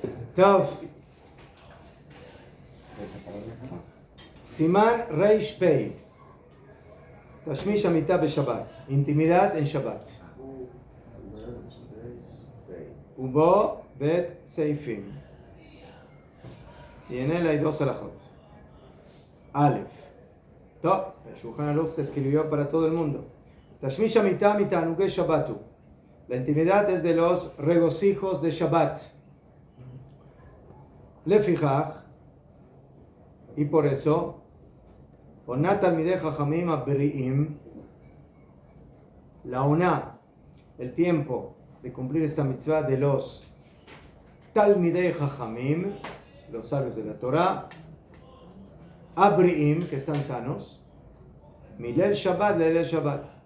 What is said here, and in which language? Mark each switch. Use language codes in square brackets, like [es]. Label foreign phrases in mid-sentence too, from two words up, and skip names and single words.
[he] טוב. סימן ריש פא. תשמיש המטה בשבת. [es] Intimidad en Shabbat. [he] ובו ב' סעיפים. [es] Y en él hay 2 alajot. Aleph. Tov. El Shulchan Aruch se escribió para todo el mundo. [he] תשמיש המטה מתענוגי שבת הוא. [es] La intimidad es de los regocijos de Shabbat. Lefichach. Y por eso, [he] עונת תלמידי חכמים הבריאים, [es] la Oná, el tiempo de cumplir esta mitzvah de los [he] תלמידי חכמים, [es] los sabios de la Torah, Abri'im, que están sanos, [he] מליל שבת לליל שבת.